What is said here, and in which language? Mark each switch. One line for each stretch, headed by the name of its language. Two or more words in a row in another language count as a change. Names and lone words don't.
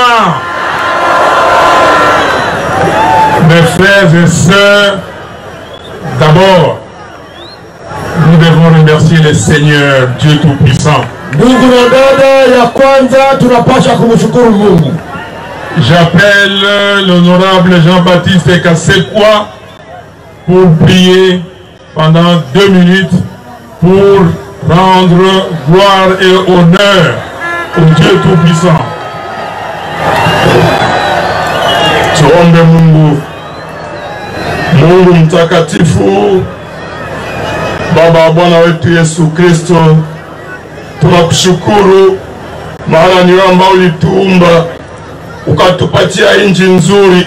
French: Mes frères et sœurs, d'abord, nous devons remercier le Seigneur, Dieu Tout-Puissant.
Swahili: Ndugu na dada, ya kwanza tunapasha kumshukuru Mungu.
French: J'appelle l'honorable Jean-Baptiste Kassekwa pour prier pendant 2 minutes pour rendre gloire et honneur au Dieu Tout-Puissant.
Swahili: Tuombe Mungu. Mungu mtakatifu, Baba wa Bwana wetu Yesu Kristo, tunakushukuru maana ni wewe ambao ulituumba ukatupatia inji nzuri.